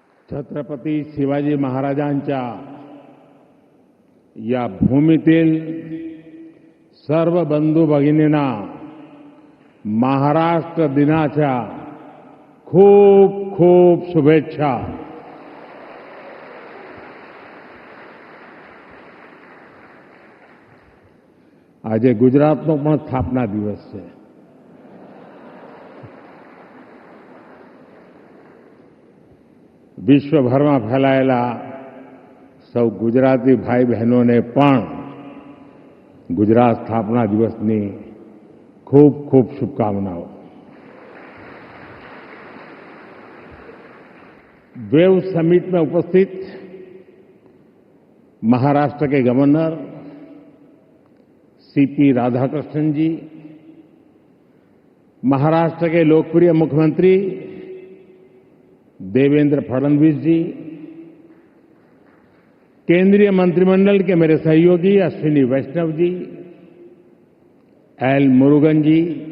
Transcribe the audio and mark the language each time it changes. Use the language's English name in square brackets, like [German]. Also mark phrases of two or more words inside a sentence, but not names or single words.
[Marathi] छत्रपती शिवाजी महाराजांच्या या भूमीतील सर्व बंधू भगिनींना महाराष्ट्र दिनाच्या खूप खूप शुभेच्छा. [Gujarati] આજે ગુજરાતનો પણ સ્થાપના દિવસ છે. વિશ્વભરમાં ફેલાયેલા સૌ ગુજરાતી ભાઈ બહેનોને પણ ગુજરાત સ્થાપના દિવસની [Hindi] खूब खूब शुभकामनाओं. वेव समिट में उपस्थित महाराष्ट्र के गवर्नर सीपी राधाकृष्णन जी, महाराष्ट्र के लोकप्रिय मुख्यमंत्री देवेंद्र फडणवीस जी, केंद्रीय मंत्रिमंडल के मेरे सहयोगी अश्विनी वैष्णव जी, एल मुरुगन जी,